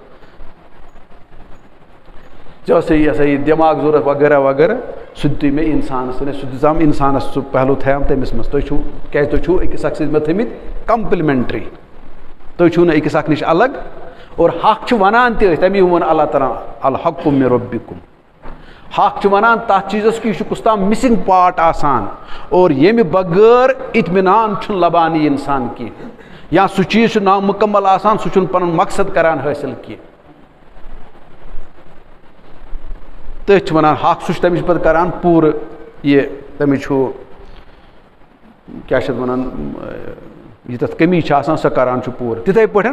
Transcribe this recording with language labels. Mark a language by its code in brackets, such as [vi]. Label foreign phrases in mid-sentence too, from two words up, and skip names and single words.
[ks] ژےٚ اوسٕے یہِ ہسا یہِ دٮ۪ماغ ضوٚرتھ وغیرہ وغیرہ سُہ دِتُے مےٚ اِنسانس سُہ دِژام اِنسانس سُہ پہلوٗ تھایام تٔمِس منٛز تُہۍ چھُو کیٛازِ تُہۍ چھُو أکِس اکھ سۭتۍ مےٚ تھٲمٕتۍ کمپلمنٹری تُہۍ چھُو نہٕ أکِس اکھ نِش الگ اور حق چھُ ونان تہِ أسۍ تمی ووٚن اللہ تعالیٰ [ar] الحق من ربکم [ks] حق چھُ ونان تتھ چیٖزس کہِ یہِ چھُ کُس تام [en] missing part [ks] آسان اور ییٚمہِ بغٲر اطمینان چھُنہٕ لبان یہِ انسان کینٛہہ یا سُہ چیٖز چھُ نامکمل آسان سُہ چھُنہٕ پنُن مقصد کران حٲصِل کینٛہہ تٔتھۍ چھِ ونان حق سُہ چھُ تٔمِس پتہٕ کران پوٗرٕ یہِ تٔمِس چھُ کیٛاہ چھِ اتھ ونان یہِ تتھ کٔمی چھِ آسان سۄ کران چھُ پوٗرٕ تِتھے پٲٹھۍ